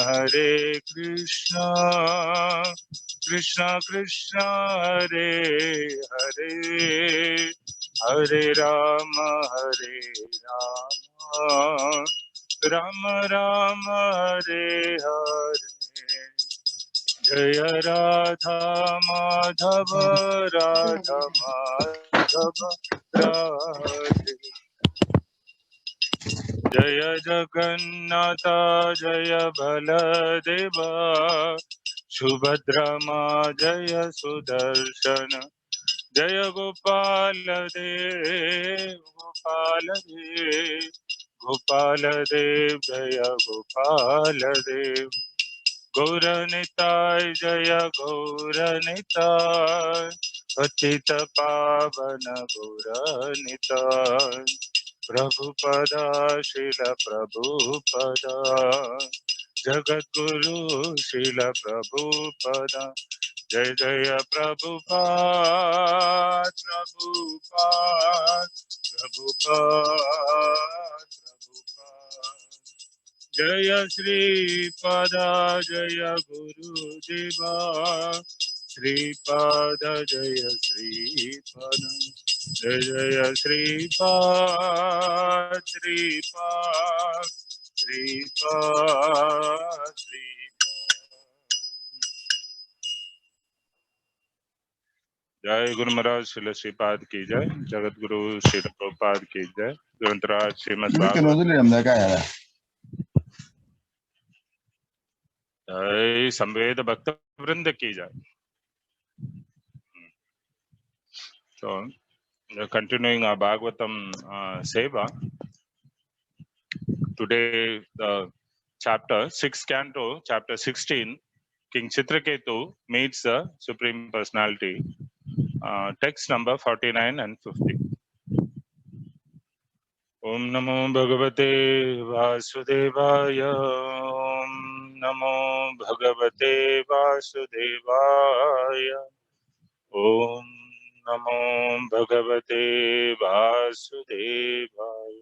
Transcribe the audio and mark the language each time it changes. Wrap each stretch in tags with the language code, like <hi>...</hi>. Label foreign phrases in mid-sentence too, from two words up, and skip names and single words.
<hi>कृष्ण कृष्ण हरे हरे हरे राम राम राम हरे हरे जय राधा माधव राधे जय जगन्नाथ जय बलदेवा सुभद्रमा जय सुदर्शन जय गोपाल देव गोपाल देव गोपाल देव जय गोपाल देव गौरनिताय जय गौरनिताय पतित पावन गौरनिताय प्रभुपदा श्रील प्रभुपदा जगद्गुरु श्रील प्रभुपदा जय जय प्रभुपाद प्रभुपाद प्रभुपाद प्रभुपाद जय श्रीपदा जय गुरुदेवा श्रीपाद जय श्रीपद जय जय श्रीपाद श्रीपाद श्रीपाद जय गुरु महाराज श्रील श्रीपाद की जय जगत गुरु श्री प्रभुपाद की जय ग्रंथराज श्रीमद् भागवतम जय संवेद भक्त वृंद की जय.</hi> <en>So we're continuing our Bhagavatam Seva. Today the chapter 6 canto chapter 16 King Chitraketu meets the Supreme Personality. Text number 49 and 50.</en> <sa>ॐ नमो भगवते वासुदेवाय. ॐ नमो भगवते वासुदेवाय. ॐ नमो भगवते वासुदेवाय.</sa>